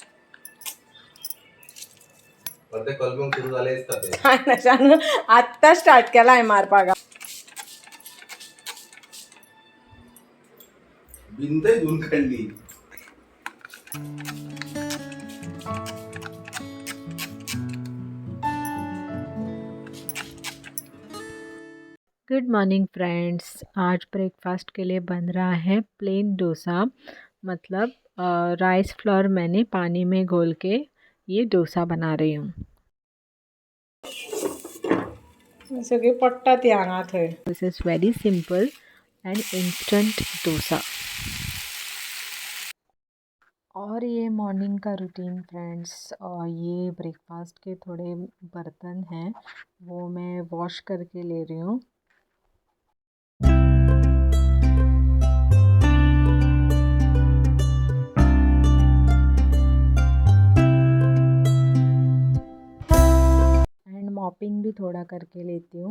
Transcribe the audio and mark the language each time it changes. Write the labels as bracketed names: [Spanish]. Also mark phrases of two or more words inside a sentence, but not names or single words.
[Konkani] पण ते कलमेंक सुरू झाले असता ते आत्ता स्टार्ट केलाय मारपाक। भिंतय धुवून काढली। [English] Good morning friends. [Hindi] आज ब्रेकफास्ट के लिए बन रहा है प्लेन डोसा। मतलब [English] rice flour [Hindi] मैंने पानी में घोल के ये डोसा बना रही हूँ। [Konkani] सगळे पडटा ती हांगा थंय। [English] This is very simple and instant dosa. [Hindi] और ये मॉर्निंग का रूटीन फ्रेंड्स, और ये ब्रेकफास्ट के थोड़े बर्तन हैं वो मैं वॉश करके ले रही हूँ। मॉपिंग भी थोड़ा करके लेती हूँ।